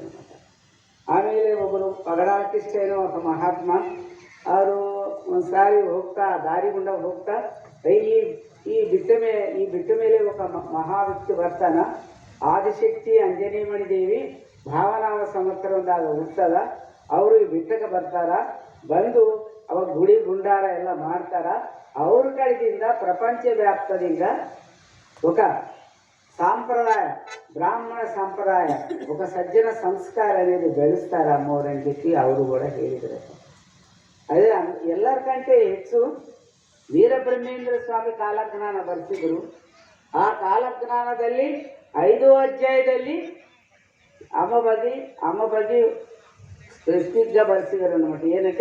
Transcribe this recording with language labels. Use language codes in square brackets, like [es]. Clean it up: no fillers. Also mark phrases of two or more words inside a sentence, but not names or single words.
[kn] ಆಮೇಲೆ ಒಬ್ಬರು ಪಗಡಾಕಿಷ್ಟೇನೋ ಒಬ್ಬ ಮಹಾತ್ಮ ಅವರು ಒಂದು ಸಾರಿ ದಾರಿಗುಂಡ ಹೋಗ್ತಾ ಈ ಬಿಟ್ಟ ಮೇಲೆ ಒಬ್ಬ ಮಹಾವ್ಯಕ್ತಿ ಬರ್ತಾನ. ಆದಿಶಕ್ತಿ ಅಂಜನೇಯಮಣಿ ದೇವಿ ಭಾವನಾಮ ಸಂವತ್ಸರದಾಗ ಹುಟ್ಟದ. ಅವರು ಈ ಬಿಟ್ಟಕ್ಕೆ ಬರ್ತಾರ. ಬಂದು ಅವಾಗ ಗುಡಿ ಗುಂಡಾರ ಎಲ್ಲ ಮಾಡ್ತಾರ. ಅವ್ರ ಕಡೆಯಿಂದ ಪ್ರಪಂಚ ವ್ಯಾಪ್ತದಿಂದ [te] ఒక సాంప్రదాయ బ్రాహ్మణ సంప్రదాయ ఒక సజ్జన సంస్కార అనేది [kn] ಬೆಳೆಸ್ತಾರೆ ಅಮ್ಮವ್ರನ್ನ చెప్పి ಅವರು ಕೂಡ ಹೇಳಿದರು. ಅದೇ ಎಲ್ಲರಿಗಂటే ಹೆಚ್ಚು ವೀರಬ್ರಹ್ಮೇಂದ್ರ ಸ್ವಾಮಿ ಕಾಲಜ್ಞಾನ ಬರೆಸಿದ್ರು. ಆ ಕಾಲಜ್ಞಾನದಲ್ಲಿ 5ನೇ ಅಧ್ಯಾಯದಲ್ಲಿ ಅಮ್ಮ ಬಗ್ಗೆ ಸ್ಪೆಸಿಫಿಕ್గా ಬರೆಸಿದರು ಅన్నమాట.